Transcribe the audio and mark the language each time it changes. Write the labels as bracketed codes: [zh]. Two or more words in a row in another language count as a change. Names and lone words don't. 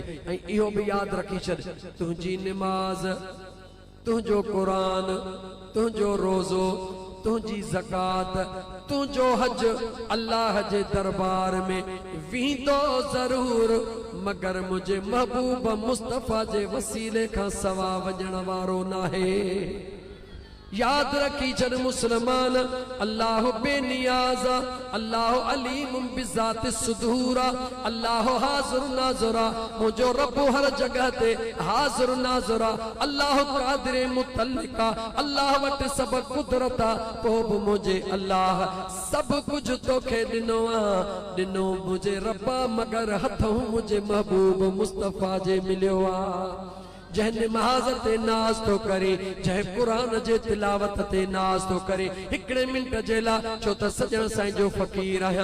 [sd] ऐं इहो बि यादि रखी छॾ, तुंहिंजी निमाज़, तुंहिंजो क़ुरान, तुंहिंजो रोज़ो, तुंहिंजी ज़कात, तुंहिंजो हज अल्लाह जे दरबार में वेंदो ज़रूर, मगर मुंहिंजे महबूब मुस्तफ़ा जे वसीले खां सवा वञण वारो नाहे। याद रखी छड़ मुसलमान, अल्लाह बेनियाज, [ar] الله عليم بذات الصدور, [sd] अल्लाह हाज़िर नाज़िर, मुझो रब हर जगह ते हाज़िर नाज़िर, अल्लाह क़ादिर मुतल्लिक, अल्लाह वट सब कुदरत, पोइ बि मुझे अल्लाह सब कुछ तोखे ॾिनो आहे। ॾिनो मुझे रब्बा मगर हथों मुझे महबूब मुस्तफ़ा जे मिलियो आहे। जह नमाज ते नाज तो करे, जह कुरान जे तिलावत ते नाज तो करे, हिकड़े मिनट जे ला, छो त सजण साईं जो फ़कीर आहियां।